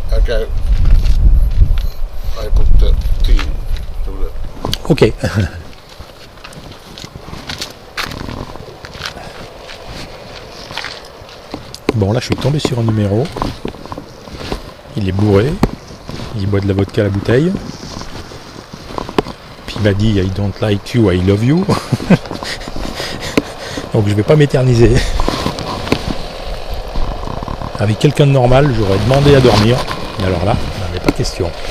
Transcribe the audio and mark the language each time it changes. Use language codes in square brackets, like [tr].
[en] Okay. I put the tea to the... ok. [fr] Bon, là, je suis tombé sur un numéro. Il est bourré. Il boit de la vodka à la bouteille. Puis il m'a dit [en] I don't like you, I love you. [fr] Donc je vais pas m'éterniser. Avec quelqu'un de normal, j'aurais demandé à dormir. Mais alors là, il n'en avait pas question.